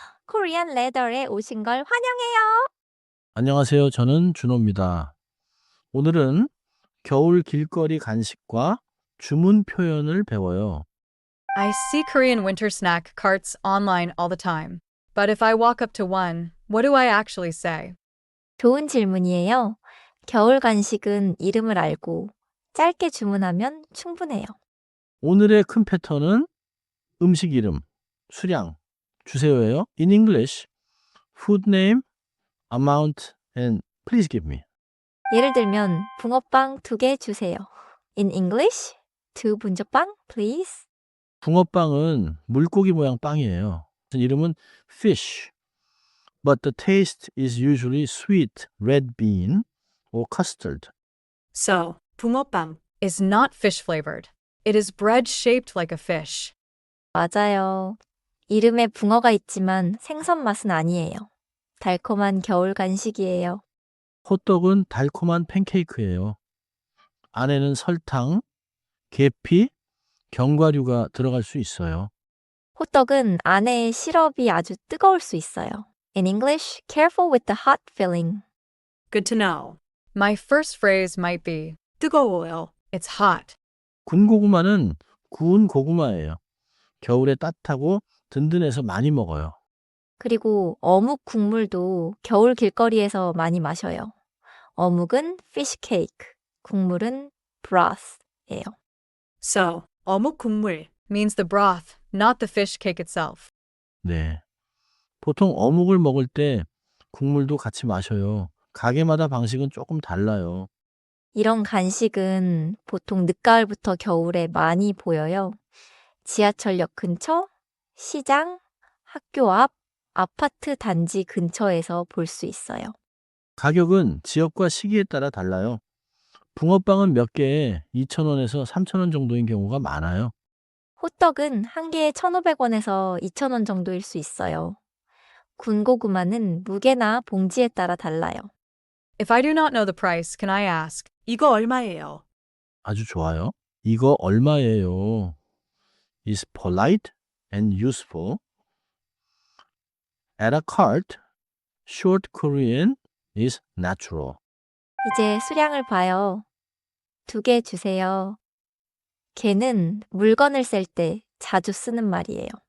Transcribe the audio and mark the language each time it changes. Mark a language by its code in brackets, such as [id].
[ko] 코리안 레더에 오신 걸 환영해요. 안녕하세요. 저는 준호입니다. 오늘은 겨울 길거리 간식과 주문 표현을 배워요. [en] I see Korean winter snack carts online all the time. But if I walk up to one, what do I actually say? [ko] 좋은 질문이에요. 겨울 간식은 이름을 알고 짧게 주문하면 충분해요. 오늘의 큰 패턴은 음식 이름, 수량, 주세요예요. [en] In English, food name, amount, and please give me. [ko] 예를 들면 붕어빵 2개 주세요. [en] In English, 2 bungeoppang, please. [ko] 붕어빵은 물고기 모양 빵이에요. 이름은 [en] fish, but the taste is usually sweet red bean or custard. So, 붕어빵 is not fish flavored. It is bread shaped like a fish. [ko] 맞아요. 이름에 붕어가 있지만 생선 맛은 아니에요. 달콤한 겨울 간식이에요. 호떡은 달콤한 팬케이크예요. 안에는 설탕, 계피, 견과류가 들어갈 수 있어요. 호떡은 안에 시럽이 아주 뜨거울 수 있어요. [en] In English, careful with the hot filling. Good to know. My first phrase might be 뜨거워요. It's hot. [ko] 군고구마는 구운 고구마예요. 겨울에 따뜻하고 든든해서 많이 먹어요. 그리고 어묵 국물도 겨울 길거리에서 많이 마셔요. 어묵은 fish cake, 국물은 broth예요. So, 어묵 국물 means the broth, not the fish cake itself. 네. 보통 어묵을 먹을 때 국물도 같이 마셔요. 가게마다 방식은 조금 달라요. 이런 간식은 보통 늦가을부터 겨울에 많이 보여요. 지하철역 근처, 시장, 학교 앞, 아파트 단지 근처에서 볼 수 있어요. 가격은 지역과 시기에 따라 달라요. 붕어빵은 몇 개에 2,000원에서 3,000원 정도인 경우가 많아요. 호떡은 한 개에 1,500원에서 2,000원 정도일 수 있어요. 군고구마는 무게나 봉지에 따라 달라요. [en] If I do not know the price, can I ask, [ko] 이거 얼마예요? 아주 좋아요. 이거 얼마예요? [en] is polite and useful. At a cart, short Korean is natural. [ko] 이제 수량을 봐요. 2개 주세요. 개는 물건을 셀 때 자주 쓰는 말이에요.